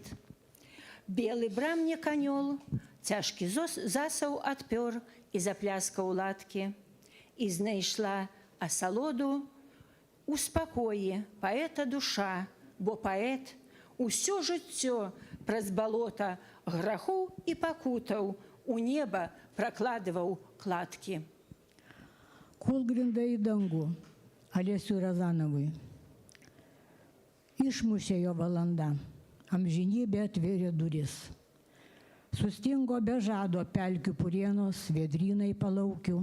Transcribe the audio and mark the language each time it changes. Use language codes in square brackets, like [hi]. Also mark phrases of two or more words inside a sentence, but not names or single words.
[be] Белы брамнік анёл, цяжкі засаў адпёр і запляскаў ладкі. І знайшла асалоду у спакоі паэта душа, бо паэт усё жыццё праз балота грахоў і пакутаў у неба пракладываў кладкі. [lt] Kūlgrinda į dangų. Alesiui Razanavui. Išmušė jo valanda, amžinybė atvėrė duris. Sustingo be žado pelkių purienos, vėdrynai palaukių.